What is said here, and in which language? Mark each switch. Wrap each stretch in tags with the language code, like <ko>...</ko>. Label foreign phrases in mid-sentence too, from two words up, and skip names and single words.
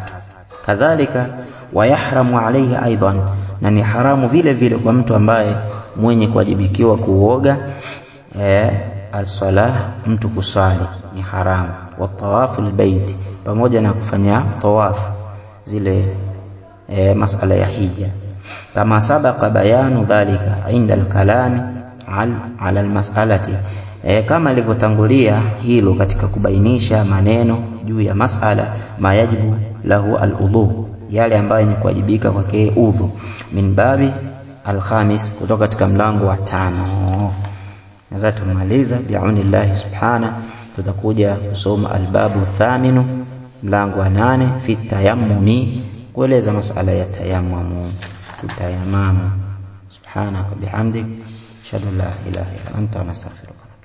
<sw>Kadhalika,</sw> <ar>ويحرم عليه أيضا,</ar> <sw>na ni haramu vile vile kwa mtu ambaye mwenye kuwajibikiwa kuoga,</sw> <ar>الصلاة,</ar> <sw>mtu kusali ni haramu,</sw> <ar>وطواف البيت,</ar> <sw>pamoja na kufanya tawafu zile masala ya hija,</sw> <ar>كما سبق بيان ذلك عند الكلام على المسألة,</ar> <sw>kama ilivyotangulia hilo katika kubainisha maneno juu ya masala,</sw> <ar>ما يجب له الوضوء,</ar> <sw>yale ambayo ni kuwajibika kwake udhu,</sw> <ar>من باب الخامس,</ar> <sw>kutoka katika mlango wa 5. Naweza tumaliza</sw> <ar>بعون الله سبحانه,</ar> <sw>tutakuja kusoma</sw> <ar>الباب الثامن,</ar> <sw>mlango wa 8,</sw> <ar>في التيمم,</ar> <sw>kueleza masala ya tayammumu, tutayamamu.</sw> <ar>سبحانك بحمدك أشهد أن لا إله إلا أنت نستغفرك.</ar>